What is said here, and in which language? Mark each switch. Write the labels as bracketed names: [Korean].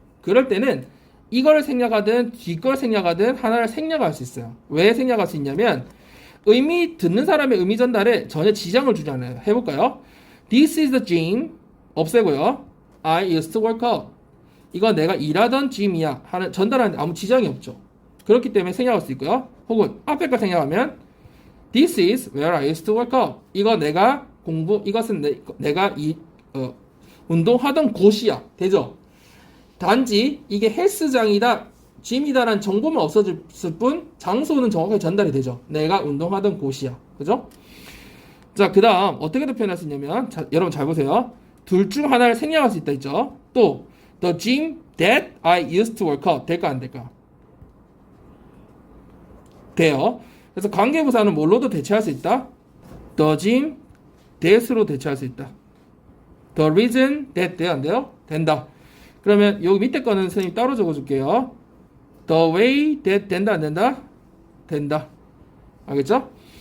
[Korean] 그럴 때는 이걸 생략하든 뒷걸 생략하든 하나를 생략할 수 있어요. 왜 생략할 수 있냐면 듣는 사람의 의미 전달에 전혀 지장을 주지 않아요. 해볼까요? [English] This is the gym. [Korean] 없애고요. [English] I used to work out. [Korean] 이거 내가 일하던 gym이야. 하는 전달하는데 아무 지장이 없죠. 그렇기 때문에 생략할 수 있고요. 혹은 앞에 거 생략하면 [English] This is where I used to work out. [Korean] 이것은 내가 운동하던 곳이야. 되죠? 단지 이게 헬스장이다, 짐이다라는 정보만 없어졌을 뿐 장소는 정확하게 전달이 되죠. 내가 운동하던 곳이야. 그죠? 자, 그 다음 어떻게도 표현할 수 있냐면 여러분 잘 보세요. 둘 중 하나를 생략할 수 있다 있죠. 또 [English] The gym that I used to work out. [Korean] 될까 안 될까? 돼요. 그래서 관계부사는 뭘로도 대체할 수 있다? [English] The gym that [Korean] 으로 대체할 수 있다. [English] The reason that [Korean] 돼요? 안 돼요? 된다. 그러면 여기 밑에 거는 선생님 따로 적어줄게요. [English] The way that [Korean] 된다 안 된다? 된다. 알겠죠?